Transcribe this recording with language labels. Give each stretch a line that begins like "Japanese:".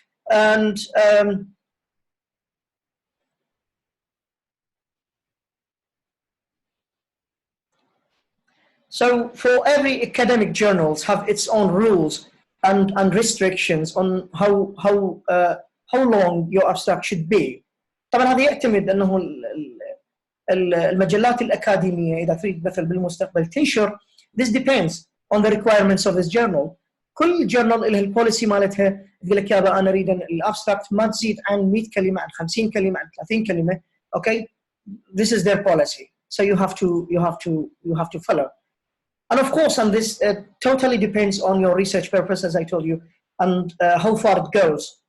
English: And so for every academic journals have its own rules and restrictions on how long your abstract should be.
Arabic: طبعا هذا يعتمد انه المجلات الأكاديمية إذا تريد مثلا بالمستقبل تنشر.
English: This depends on the requirements of this journal.
Arabic: كل journal لها البوليسي مالتها، تقول لك يابا أنا أريد الابستراكت ما تزيد عن 100 كلمة، عن 50 كلمة، عن 30 كلمة.
English: Okay, this is their policy. So you have to follow. And of course, and this totally depends on your research purpose, as I told you, and how far it goes.